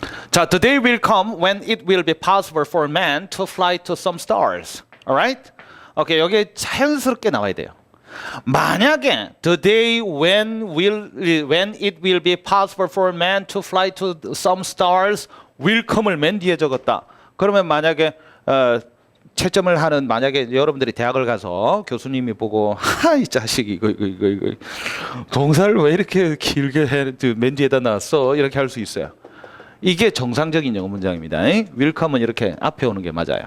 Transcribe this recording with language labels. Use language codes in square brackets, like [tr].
[en] 자, the day will come when it will be possible for man to fly to some stars. Alright? [ko] 오케이, 여기 자연스럽게 나와야 돼요. 만약에 [en] the day when it will be possible for man to fly to some stars will come [ko] 을 맨 뒤에 적었다. 그러면 만약에 채점을 하는, 만약에 여러분들이 대학을 가서 교수님이 보고 이 자식 이거 동사를 왜 이렇게 길게 맨 뒤에다 놨어? 이렇게 할 수 있어요. 이게 정상적인 영어 문장입니다. will come은 이렇게 앞에 오는 게 맞아요.